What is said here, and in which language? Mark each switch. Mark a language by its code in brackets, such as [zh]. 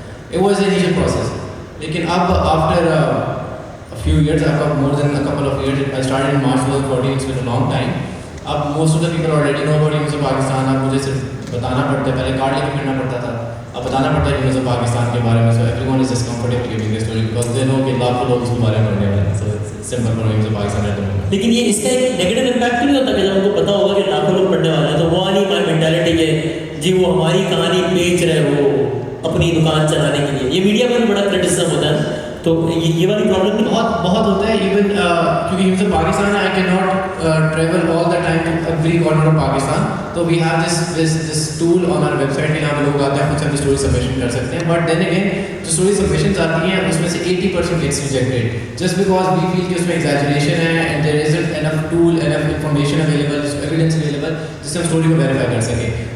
[en] It was an initial process. [hi] लेकिन अब [en] after a few years, after more than a couple of years, I started in March 2014, it's been a long time. अब most of the people already know about Imams of Pakistan. [hi] अब मुझे सिर्फ बताना पड़ता है, पहले कार्ड लेके फिरना पड़ता था, अब बताना पड़ता है Imams of Pakistan के बारे में. [en] So everyone is just comfortable giving the story because they know [hi] कि लाखों लोग उसके बारे में पढ़ने वाले हैं. [en] So it's simple for Imams of Pakistan at the moment. [hi] लेकिन ये इसका एक नेगेटिव इम्पैक्ट नहीं होता कि जब उनको पता होगा कि लाखों लोग पढ़ने वाले हैं, तो वो वाली मेंटालिटी है जी वो हमारी कहानी बेच रहे हो अपनी दुकान चलाने के लिए. ये मीडिया पर भी बड़ा क्रिटिसिज्म होता है, तो ये वाली प्रॉब्लम बहुत होता है. [en] Even क्योंकि Imams of Pakistan, I cannot travel all the time to every corner of Pakistan. [hi] तो [en] we have this tool on our website [hi] कि यहाँ पे लोग आते हैं, खुद से अपनी स्टोरी सबमिशन कर सकते हैं. [en] but then again [hi] जो स्टोरी सबमिशंस आती हैं उसमें से [en] 80% gets rejected just because we feel [hi] कि उसमें [en] exaggeration है and there isn't enough tool, enough information available, evidence available [hi] जिससे हम स्टोरी को वेरीफाई कर सकें.